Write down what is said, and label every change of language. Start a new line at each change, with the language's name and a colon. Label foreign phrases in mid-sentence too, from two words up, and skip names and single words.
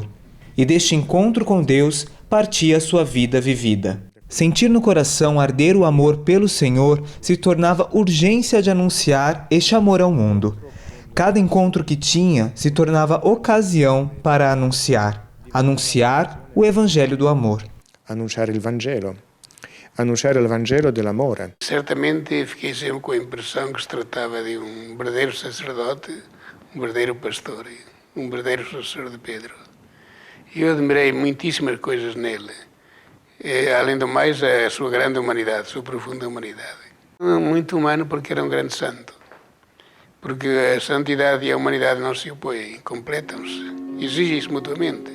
Portuguese: E deste encontro com Deus partia sua vida vivida. Sentir no coração arder o amor pelo Senhor se tornava urgência de anunciar este amor ao mundo. Cada encontro que tinha se tornava ocasião para anunciar o Evangelho do amor.
Italian: Anunciar il Vangelo dell'amore.
Portuguese: Certamente fiquei sempre com a impressão que se tratava de um verdadeiro sacerdote, um verdadeiro pastor, um verdadeiro sucessor de Pedro. Eu admirei muitíssimas coisas nele. Além do mais, a sua grande humanidade, a sua profunda humanidade. Muito humano porque era um grande santo. Porque a santidade e a humanidade não se opõem, completam-se, exigem-se mutuamente.